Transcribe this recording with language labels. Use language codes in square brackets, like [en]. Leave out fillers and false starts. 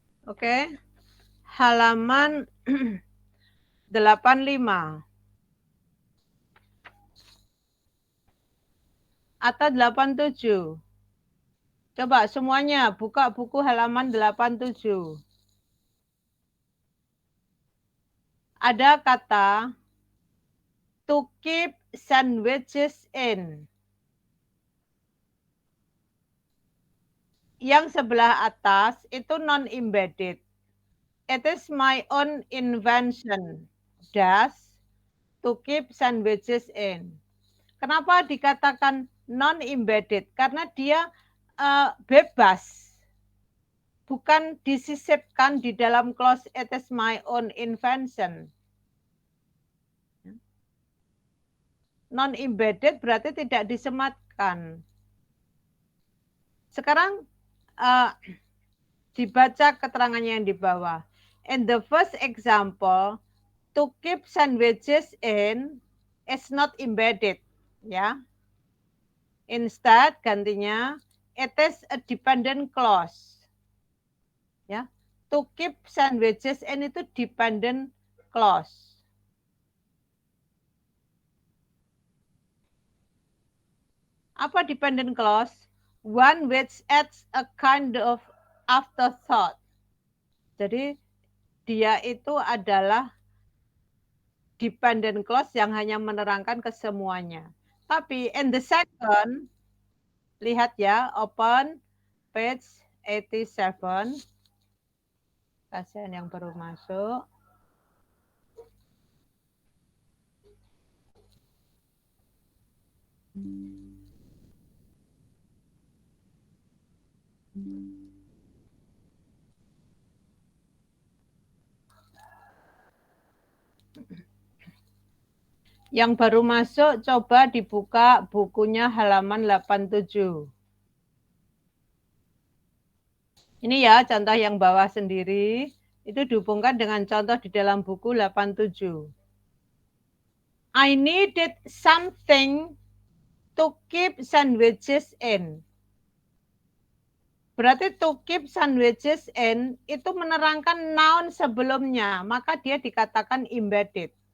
[id] Oke. Halaman 85. Atau 87. Coba semuanya buka buku halaman 87. Ada kata [en] to keep sandwiches in. [id] Yang sebelah atas itu non-embedded. [en] It is my own invention. To keep sandwiches in. [id] Kenapa dikatakan non-embedded? Karena dia bebas. Bukan disisipkan di dalam clause [en] it is my own invention. [id] Non-embedded berarti tidak disematkan. Sekarang dibaca keterangannya yang di bawah. [en] In the first example, to keep sandwiches in is not embedded. Ya. Instead, gantinya, it is a dependent clause. Ya. To keep sandwiches in itu dependent clause. [id] Apa dependent clause? [en] One which adds a kind of afterthought. [id] Jadi dia itu adalah dependent clause yang hanya menerangkan ke semuanya. [en] Tapi in the second, [id] lihat ya, [en] open page 87. [id] Kasihan yang baru masuk. Yang baru masuk, coba dibuka bukunya halaman 87. Ini ya, contoh yang bawah sendiri. Itu dihubungkan dengan contoh di dalam buku 87. [en] I needed something to keep sandwiches in. [id] Berarti [en] to keep sandwiches in [id] itu menerangkan noun sebelumnya, maka dia dikatakan embedded.